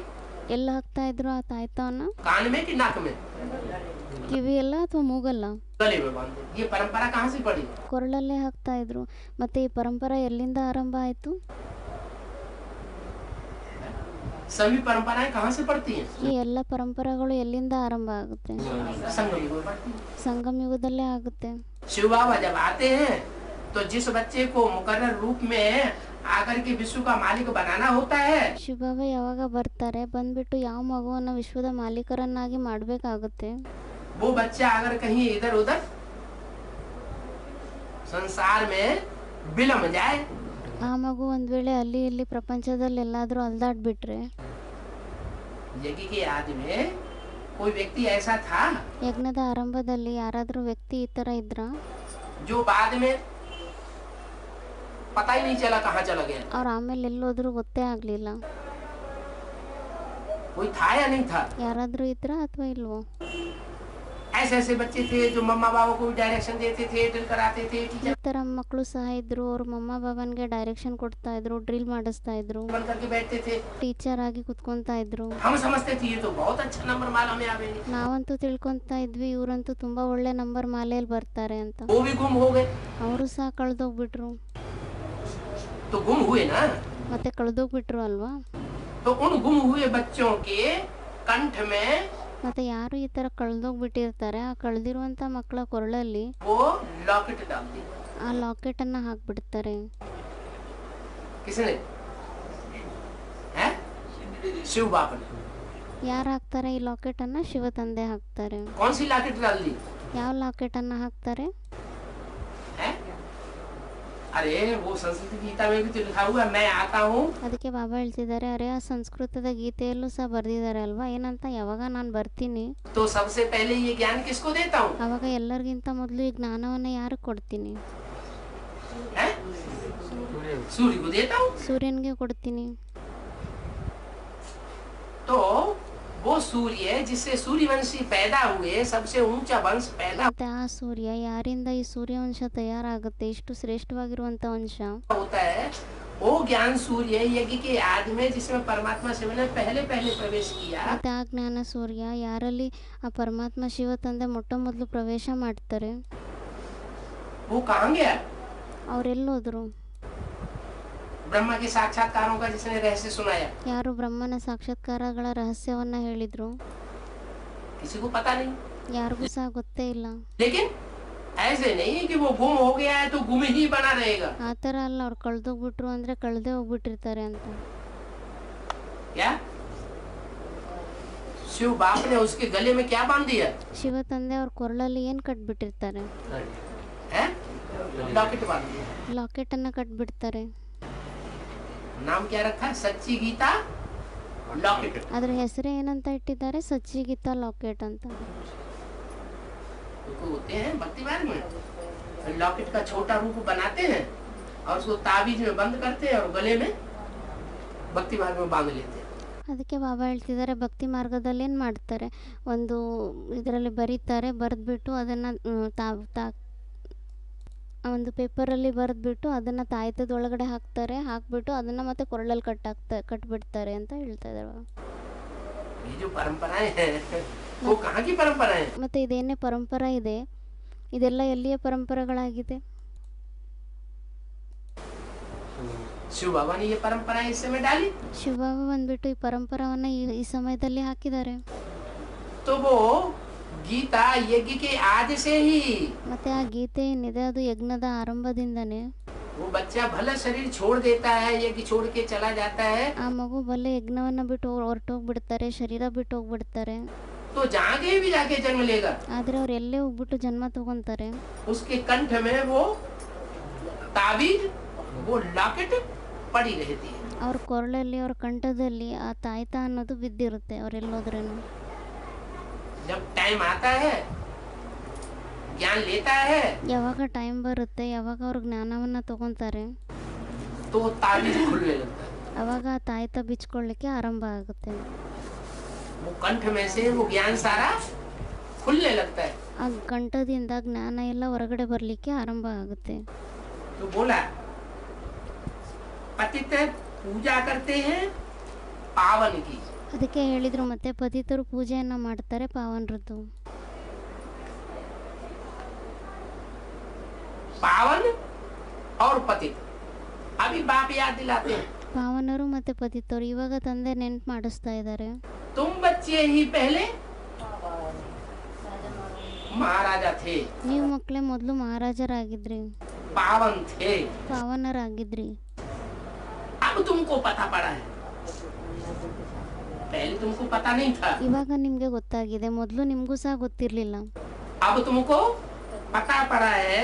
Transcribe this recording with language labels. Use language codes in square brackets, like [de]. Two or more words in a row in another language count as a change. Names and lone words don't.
[kn] ಎಲ್ಲ ಹಾಕ್ತಾ ಇದ್ರು ಆ ತಾಯ್ತವನ್ನ? [hi] कान में कि नाक में? [kn] ಕಿವಿಯಲ್ಲ ಅಥವಾ ಮೂಗಲ್ಲ? [hi] गले में बांध देते। ये परंपरा कहाँ से पड़ी? [kn] ಕೊರಳಲ್ಲೇ ಹಾಕ್ತಾ ಇದ್ರು. ಮತ್ತೆ ಈ ಪರಂಪರೆ ಎಲ್ಲಿಂದ ಆರಂಭ ಆಯಿತು? [hi] सभी परंपराएं कहाँ से पड़ती हैं? [kn] ಈ ಎಲ್ಲ ಪರಂಪರೆಗಳು ಎಲ್ಲಿಂದ ಆರಂಭ ಆಗುತ್ತೆ? [hi] संगम युग में पड़ती हैं। [kn] ಸಂಗಮ ಯುಗದಲ್ಲೇ ಆಗುತ್ತೆ. [hi] शिव बाबा जब आते हैं तो जिस बच्चे को मुकर्रर रूप में आकर के विश्व का मालिक बनाना होता है, [kn] ಶಿವಬಾಬಾ ಯಾವಾಗ ಬರ್ತಾರೆ, ಬಂದ್ಬಿಟ್ಟು ಯಾವ ಮಗುವನ್ನು ವಿಶ್ವದ ಮಾಲೀಕರನ್ನಾಗಿ ಮಾಡಬೇಕಾಗುತ್ತೆ, [hi] वो बच्चा अगर कहीं इधर उधर संसार में बिलम जाए, [kn] ಆ ಮಗು ಒಂದು ವೇಳೆ ಅಲ್ಲಿ ಇಲ್ಲಿ ಪ್ರಪಂಚದಲ್ಲಿ ಎಲ್ಲಾದರೂ ಅಲ್ದಾಡ್ಬಿಟ್ರೆ, [hi] यज्ञ के आदि में कोई व्यक्ति ऐसा था [kn] ಯಜ್ಞದ ಆರಂಭದಲ್ಲಿ ಯಾರಾದರೂ ವ್ಯಕ್ತಿ ಈ ಥರ ಇದ್ರ, [hi] जो बाद में पता ही नहीं चला कहाँ चला गया। [kn] ಅವ್ರು ಆಮೇಲೆ ಎಲ್ಲೋದ್ರೂ ಗೊತ್ತೇ ಆಗಲಿಲ್ಲ. [hi] कोई था या नहीं था? [kn] ಯಾರಾದರೂ ಇದ್ರ ಅಥವಾ ಇಲ್ವೋ? [hi] ऐसे ऐसे बच्चे थे जो मम्मा बाबा को डायरेक्शन देते थे, ड्रिल कराते थे, [kn] ಈ टीचर ಥರ ಮಕ್ಕಳು ಸಹ ಇದ್ರು. ಅವ್ರ ಮಮ್ಮ ಬಾಬನ್ಗೆ ಡೈರೆಕ್ಷನ್ ಕೊಡ್ತಾ ಇದ್ರು, ಡ್ರಿಲ್ ಮಾಡಿಸ್ತಾ ಇದ್ರು, [hi] बन करके बैठते थे। [kn] ಟೀಚರ್ ಆಗಿ ಕುತ್ಕೊಂತಾ ಇದ್ರು. [hi] हम समझते थे ये तो बहुत अच्छा नंबर माला में आवेंगे। [kn] ನಾವಂತೂ ತಿಳ್ಕೊತಾ ಇದ್ವಿ ಇವರಂತೂ ತುಂಬಾ ಒಳ್ಳೆ ನಂಬರ್ ಮಾಲೆಯಲ್ಲಿ ಬರ್ತಾರೆ ಅಂತ. [hi] वो भी गुम हो गए। [kn] ಅವರು ಸಹ ಕಳೆದೋಗ್ಬಿಟ್ರು. [hi] तो गुम हुए ना, [kn] ಮತ್ತೆ ಕಳೆದೋಗ್ಬಿಟ್ರು ಅಲ್ವಾ? [hi] तो उन गुम हुए बच्चों के कंठ में [kn] ಮತ್ತೆ ಯಾರು ಈ ಥರ ಕಳೆದೋಗ್ಬಿಟ್ಟಿರ್ತಾರೆ, ಆ ಕಳೆದಿರುವಂಥ ಮಕ್ಕಳ ಕೊರಳಲ್ಲಿ [hi] वो लॉकेट डाल दी। [kn] ಆ ಲಾಕೆಟನ್ನು ಹಾಕ್ಬಿಡ್ತಾರೆ. [hi] किसने? हैं? शिव बाबा ने। [kn] ಯಾರು ಹಾಕ್ತಾರೆ ಈ ಲಾಕೆಟನ್ನು? ಶಿವ ತಂದೆ ಹಾಕ್ತಾರೆ. [hi] कौन सी लॉकेट डाल दी [kn] ಯಾವ ಲಾಕೆಟನ್ನು ಹಾಕ್ತಾರೆ? [hi] है? अरे वो संस्कृत गीता में भी तो लिखा हुआ है, मैं आता हूँ. [kn] ಅದಕ್ಕೆ ಬಾಬಾ ಹೇಳ್ತಿದ್ದಾರೆ, ಅರೆ ಆ ಸಂಸ್ಕೃತದ ಗೀತೆಯಲ್ಲೂ ಸಹ ಬರೆದಿದ್ದಾರೆ ಅಲ್ವಾ, ಏನಂತ, ಯಾವಾಗ ನಾನು ಬರ್ತೀನಿ [hi] तो सबसे पहले ये ज्ञान किसको देता हूँ? [kn] ಆವಾಗ ಎಲ್ಲರಿಗಿಂತ ಮೊದಲು ಈ ಜ್ಞಾನವನ್ನು ಯಾರಿಗೆ ಕೊಡ್ತೀನಿ? [hi] हैं? सूर्य को देता हूँ. [kn] ಸೂರ್ಯನಿಗೆ ಕೊಡ್ತೀನಿ. [hi] तो वो सूर्य जिससे सूर्यवंशी पैदा हुए, सबसे ऊंचा वंश पैदा [kn] ಮತ್ತೆ ಆ ಸೂರ್ಯ, ಯಾರಿಂದ ಈ ಸೂರ್ಯವಂಶ ತಯಾರಾಗುತ್ತೆ, ಇಷ್ಟು ಶ್ರೇಷ್ಠವಾಗಿರುವಂಥ ವಂಶ, [hi] होता है, वो ज्ञान सूर्य यज्ञ के आदि में, जिसमें परमात्मा शिव ने पहले पहले प्रवेश किया. [kn] ಮತ್ತೆ ಆ ಜ್ಞಾನ ಸೂರ್ಯ ಯಾರಲ್ಲಿ ಆ ಪರಮಾತ್ಮ ಶಿವ ತಂದೆ ಮೊಟ್ಟ ಮೊದಲು ಪ್ರವೇಶ ಮಾಡ್ತಾರೆ, [hi] वो कहाँ गया? [kn] ಅವರೆಲ್ಲೋದ್ರು? [hi] ब्रह्मा के साक्षात्कारों का जिसने रहस्य सुनाया, [kn] ಯಾರು ಬ್ರಹ್ಮನ ಸಾಕ್ಷಾತ್ಕಾರಗಳ ರಹಸ್ಯವನ್ನ ಹೇಳಿದ್ರು? [hi] किसी को पता नहीं. [kn] ಯಾರಿಗೂ ಸಹ ಗೊತ್ತೇ ಇಲ್ಲ. [hi] लेकिन ऐसे नहीं कि वो गुम हो गया है तो गुम ही बना रहेगा. [kn] ಆ ಥರ ಅಲ್ಲ, ಅವ್ರು ಕಳೆದೋಗ್ಬಿಟ್ರು ಅಂದರೆ ಕಳೆದೇ ಹೋಗ್ಬಿಟ್ಟಿರ್ತಾರೆ ಅಂತ. [hi] क्या शिव बाप ने उसके गले में क्या बांध दिया? [kn] ಶಿವ ತಂದೆ ಅವ್ರ ಕೊರಳಲ್ಲಿ ಏನು ಕಟ್ಬಿಟ್ಟಿರ್ತಾರೆ? [hi] है? लॉकेट बांध दिया. [kn] ಲಾಕೆಟನ್ನು ಕಟ್ಬಿಡ್ತಾರೆ. [hi] नाम क्या रखा है? सच्ची गीता लॉकेट. [kn] ಅದರ ಹೆಸರೇ ಏನಂತ ಇಟ್ಟಿದ್ದಾರೆ? ಸಚ್ಚಿ ಗೀತಾ ಲಾಕೆಟ್ ಅಂತ. [hi] तो होते हैं भक्ति मार्ग में लॉकेट का छोटा रूप बनाते हैं और उसको ताबीज में बंद करते हैं और गले में भक्ति मार्ग में बांध लेते हैं. [kn] ಅದಕ್ಕೆ ಬಾಬಾ ಹೇಳ್ತಿದ್ದಾರೆ, ಭಕ್ತಿ ಮಾರ್ಗದಲ್ಲಿ ಏನು ಮಾಡ್ತಾರೆ, ಒಂದು ಇದರಲ್ಲಿ ಬರೀತಾರೆ, ಬರೆದ್ಬಿಟ್ಟು ಅದನ್ನು ಒಂದು ಪೇಪರಲ್ಲಿ ಬರೆದ್ಬಿಟ್ಟು ಅದನ್ನು ತಾಯ್ತದೊಳಗಡೆ ಹಾಕ್ಬಿಟ್ಟು ಅದನ್ನು ಮತ್ತೆ ಕೊರಳಲ್ಲಿ ಕಟ್ಬಿಡ್ತಾರೆ ಅಂತ ಹೇಳ್ತಾ ಇದ್ದಾರೆ. [hi] ये जो परंपराएं हैं वो कहाँ की परंपराएं हैं? [kn] ಮತ್ತು ಇದೇನೇ ಪರಂಪರಾ ಇದೆ, ಇದೆಲ್ಲ ಎಲ್ಲಿಯ ಪರಂಪರೆಗಳಾಗಿದೆ? [hi] शिव बाबा ने ये परंपराएं इस समय डाली. [kn] ಶಿವಬಾಬಾ ಬಂದ್ಬಿಟ್ಟು ಈ ಪರಂಪರಾವನ್ನು ಈ ಸಮಯದಲ್ಲಿ ಹಾಕಿದ್ದಾರೆ. [hi] तो वो गीता यज्ञ के आदि से ही, [kn] ಮತ್ತೆ ಆ ಗೀತೆ ಏನಿದೆ ಅದು ಯಜ್ಞದ ಆರಂಭದಿಂದನೇ, [hi] वो बच्चा भला शरीर छोड़ देता है, यज्ञ छोड़ के चला जाता है, [kn] ಆ ಮಗು ಬಲ್ಲೆ ಯಜ್ಞವನ್ನು ಬಿಟ್ಟು ಹೊರಟೋಗ್ಬಿಡ್ತಾರೆ, ಶರೀರ ಬಿಟ್ಟು ಹೋಗ್ಬಿಡ್ತಾರೆ. [hi] तो जहाँ कहीं भी जाके जन्म लेगा, [kn] ಆದರೆ ಅವ್ರು ಎಲ್ಲೇ ಹೋಗ್ಬಿಟ್ಟು ಜನ್ಮ ತಗೊಂತಾರೆ, [hi] उसके कंठ में वो ताबीज, वो लॉकेट पड़ी रहती है. [kn] ಅವ್ರ ಕೊರಳಲ್ಲಿ, ಅವ್ರ ಕಂಠದಲ್ಲಿ ಆ ತಾಯ್ತ ಅನ್ನೋದು ಬಿದ್ದಿರುತ್ತೆ ಅವರೆಲ್ಲೋದ್ರೇನು. [hi] जब टाइम आता है, ज्ञान लेता है, [kn] ಯಾವಾಗ ಟೈಮ್ ಬರುತ್ತೆ, ಯಾವಾಗ ಅವ್ರು ಜ್ಞಾನವನ್ನು ತಗೊಂತಾರೆ, [hi] तो ताबीज खुलने लगता है. [kn] ಅವಾಗ ಆ ತಾಯ್ತ ಬಿಚ್ಕೊಳ್ಳಿಕ್ಕೆ ಆರಂಭ ಆಗುತ್ತೆ. [hi] वो कंठ में से वो ज्ञान सारा खुलने लगता है. [kn] ಆ ಕಂಠದಿಂದ ಜ್ಞಾನ ಎಲ್ಲ ಹೊರಗಡೆ ಬರಲಿಕ್ಕೆ ಆರಂಭ ಆಗುತ್ತೆ. [hi] तो बोला पतित पूजा करते हैं पावन की. [kn] ಅದಕ್ಕೆ ಹೇಳಿದ್ರು, ಮತ್ತೆ ಪತಿತರು ಪೂಜೆಯನ್ನು ಮಾಡ್ತಾರೆ ಪಾವನರದ್ದು. [hi] पावन और पतित अभी बाप याद दिलाते हैं. [kn] ಪಾವನರು ಮತ್ತು ಪತಿತರು ಇವಾಗ ತಂದೆ ನೆನ್ಪು ಮಾಡಿಸ್ತಾ ಇದ್ದಾರೆ. [hi] तुम बच्चे ही पहले महाराजा थे, [kn] ನೀವು ಮಕ್ಕಳೇ ಮೊದಲು ಮಹಾರಾಜರಾಗಿದ್ರಿ, [hi] पावन थे. [kn] ಪಾವನರಾಗಿದ್ರಿ. [hi] अब तुमको पता पड़ा है, पहले तुमको पता नहीं था. [kn] ಇವಾಗ ನಿಮಗೆ ಗೊತ್ತಾಗಿದೆ, ಮೊದಲು ನಿಮಗೂ ಸಹ ಗೊತ್ತಿರಲಿಲ್ಲ. [hi] अब तुमको पता पड़ा है